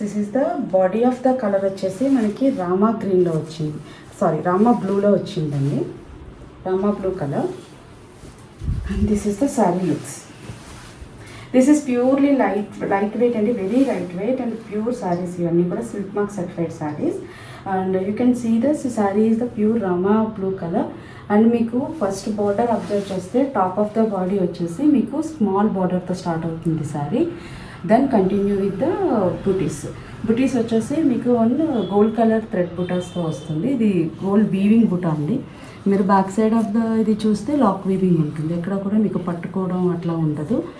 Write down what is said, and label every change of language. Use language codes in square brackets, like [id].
[en] This is the body of the color [te] వచ్చేసి మనకి Rama green లో వచ్చింది, సారీ రామా బ్లూ లో వచ్చిందండి, Rama blue colour. [en] And this is the saree looks. This is purely lightweight and very lightweight and pure sarees. [te] ఇవన్నీ కూడా [en] silk mark certified sarees. And you can see this saree is the pure Rama blue color. [te] And మీకు first border observe చేస్తే top of the body వచ్చేసి మీకు small బార్డర్తో start అవుతుంది sorry. Then continue with the బుటీస్ వచ్చేసి మీకు gold colour thread బుటాస్తో వస్తుంది. ఇది గోల్డ్ వీవింగ్ బుటా అండి. మీరు బ్యాక్ సైడ్ ఆఫ్ ద ఇది చూస్తే లాక్ వీవింగ్ ఉంటుంది, ఎక్కడ కూడా మీకు పట్టుకోవడం అట్లా ఉండదు.